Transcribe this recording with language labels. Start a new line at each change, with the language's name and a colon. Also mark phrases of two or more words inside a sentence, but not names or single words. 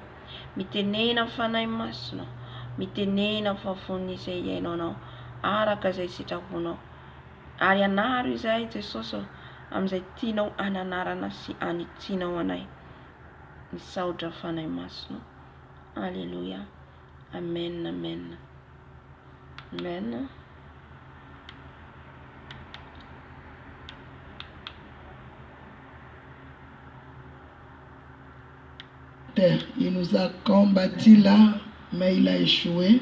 Malagasy: Mitenena fanahy masina, mitenena fafony izay hiainao anao araka izay sitraponao. Ary anaro izay Jesosy amin'izay tianao hananarana sy hanitsianao anay. Misaotra fanahy masina. Alléluia. Amen, amen. Amen.
French: Il nous a combattu là, mais il a échoué.